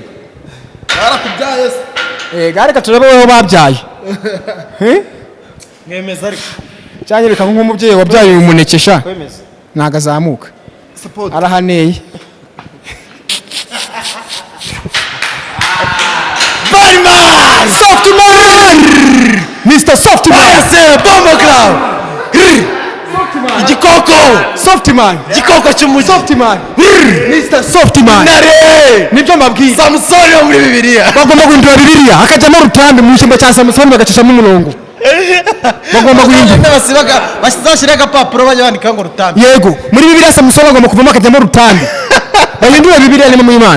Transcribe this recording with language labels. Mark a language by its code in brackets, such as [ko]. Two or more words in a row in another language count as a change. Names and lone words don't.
[rw] barakubyaye se reka turebe aho babyaye mwemeza ariko cyangwa reka nk'umubyeyi wabyaye umunekesha kwemeza ntago azamuka arahaneye Soft man! Mr. Soft man! Bomba club! Igikoko! Soft man! Igikoko cy'umujyi! Soft man! Mr. Soft man! Nare! Nibyo mbabwiye. Samusoni wo muri Bibiliya! Bagomba guhindura Bibiliya hakajyamo Rutambi mu ishyamba cya Samusoni bagacishamo umurongo. Bagomba guhindura. Bashyira agapapuro bajya bandika ngo Rutambi. Yego, muri Bibiliya Samusoni agomba kuvamo akajyamo Rutambi. Bahindura Bibiliya ni mu Imana.